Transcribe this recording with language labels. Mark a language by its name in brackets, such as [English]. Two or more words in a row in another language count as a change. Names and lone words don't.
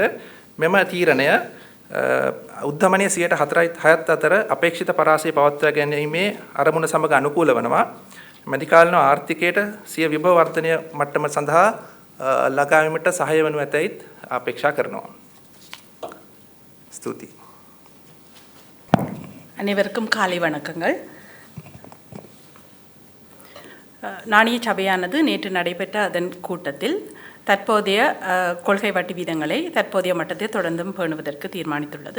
[Sinhala] මෙම තීරණය උද්ධමනයේ 4.6 අතර අපේක්ෂිත පරාසය පවත්වා ගැනීමේ අරමුණ සමග අනුකූල වෙනවා. මැදි කාලීන ආර්ථිකයට සිය විභව වර්ධනය මට්ටම සඳහා ළඟා වීමට සහාය වනු ඇතැයිත් අපේක්ෂා කරනවා. [Tamil] ஸ்துதி. அனைவருக்கும் காலை வணக்கங்கள். நாணய சபையானது நேற்று நடைபெற்ற அதன் கூட்டத்தில் தற்போதைய கொள்கை வட்டி வீதங்களை தற்போதைய மட்டத்தில் தொடர்ந்தும் பேணுவதற்கு தீர்மானித்துள்ளது.